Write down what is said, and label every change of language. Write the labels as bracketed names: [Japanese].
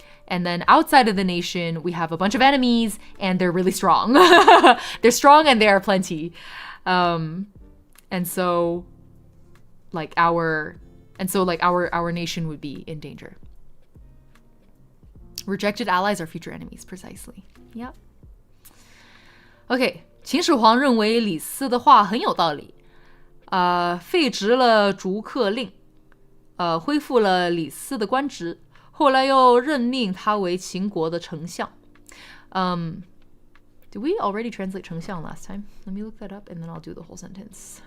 [English] And then outside of the nation, we have a bunch of enemies and they're really strong. They're strong and there are plenty. And so our nation would be in danger. Rejected allies are future enemies, precisely. Yep. [Chinese] Okay, 秦始皇认为李斯的话很有道理，废止了逐客令，恢复了李斯的官职。后来又任命他为秦国的丞相. [English] Did we already translate 丞相 last time? Let me look that up and then I'll do the whole sentence.